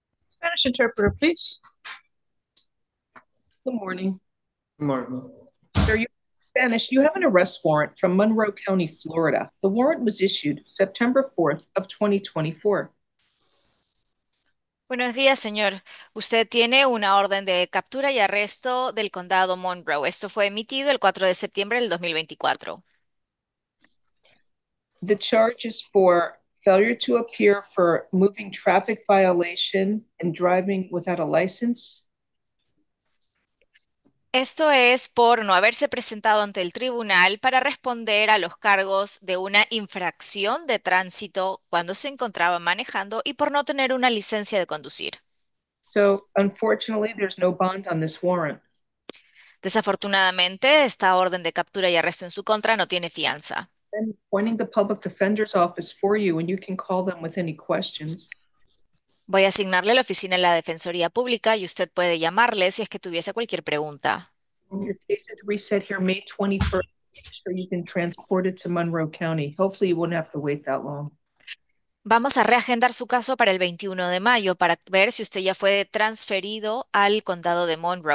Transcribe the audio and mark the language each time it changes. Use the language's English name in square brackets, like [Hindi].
[English] Spanish interpreter, please. Good morning. Good morning. Sir, you Spanish. You have an arrest warrant from Monroe County, Florida. The warrant was issued September 4th of 2024. [Spanish] Buenos días, señor. Usted tiene una orden de captura y arresto del condado Monroe. Esto fue emitido el 4 de septiembre del 2024. [English] The charge is for failure to appear for moving traffic violation and driving without a license. [Spanish] Esto es por no haberse presentado ante el tribunal para responder a los cargos de una infracción de tránsito cuando se encontraba manejando y por no tener una licencia de conducir. [English] So, unfortunately, there's no bond on this warrant. [Spanish] Desafortunadamente, esta orden de captura y arresto en su contra no tiene fianza. [English] I'm appointing the public defender's office for you, and you can call them with any questions. [Spanish] Voy a asignarle la oficina de la Defensoría Pública y usted puede llamarle si es que tuviese cualquier pregunta. [English] Your case is reset here May 21st, so you can transport it to Monroe County. Hopefully you won't have to wait that long. [Spanish] Vamos a reagendar su caso para el 21 de mayo para ver si usted ya fue transferido al condado de Monroe.